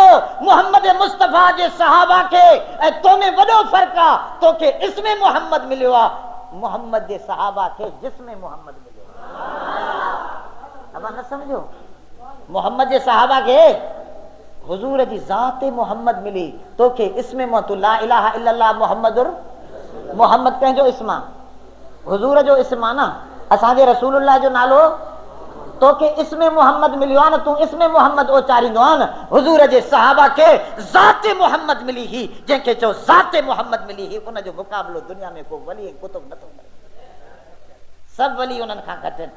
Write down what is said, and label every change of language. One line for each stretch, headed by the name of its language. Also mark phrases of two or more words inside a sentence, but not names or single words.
Sindhi: मोहम्मद मुस्तफ़ा जे सहाबा खे ऐं तो में वॾो फ़र्क़ु आहे, तोखे इस्मे मोहम्मद मिलियो आहे, मोहम्मद जे सहाबा खे जिस्मे मोहम्मद मिलियो। अब न समझो, मोहम्मद जे सहाबा खे हुजूर जी ज़ात मोहम्मद मिली, तोखे इस्मे तू
Arabic: لا إله إلا الله محمد
Sindhi: मोहम्मद कंहिंजो इस्म आहे? हुजूर जो इस्म आहे न, असांजे रसूलुल्लाह जो नालो, तोखे इस्मे मोहम्मद मिलियो आहे न, तूं इस्मे मोहम्मद उचारींदो आहे न। हुजूर जे सहाबा खे ज़ात मोहम्मद मिली ही, जंहिंखे चओ ज़ात मोहम्मद मिली ही, उनजो मुक़ाबिलो दुनिया में को वली कुतुब नथो करे, सब वली उन्हनि खां घटि आहिनि।